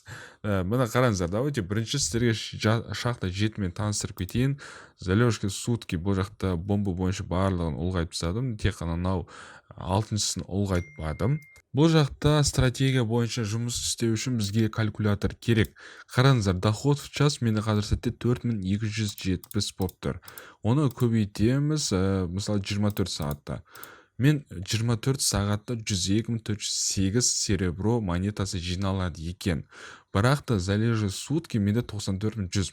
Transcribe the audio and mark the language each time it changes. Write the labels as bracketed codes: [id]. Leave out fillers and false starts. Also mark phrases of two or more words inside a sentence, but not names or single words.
[kk] Мына қараңыздар, давайте бірінші сіздерге шахта 7-мен таныстырып кетейін. [ru] Залежки сутки [kk] бұл жақта бомба бойынша барлығын ұлғайтып тастадым. Тек қана мынау 6-сын ұлғайтпадым. Бұл жақта стратегия бойынша жұмыс істеу үшін бізге калькулятор керек. Қараңыздар, [ru] доход в час [kk] менде қазір сәтте 4270 болып тұр. Оны көбейтеміз, мысалы 24 сағатта. Мен 24 сағатта 102.408 серебро монетасы жиналады екен. Бірақ та [ru] залежи сутки [kk] менде 94.100.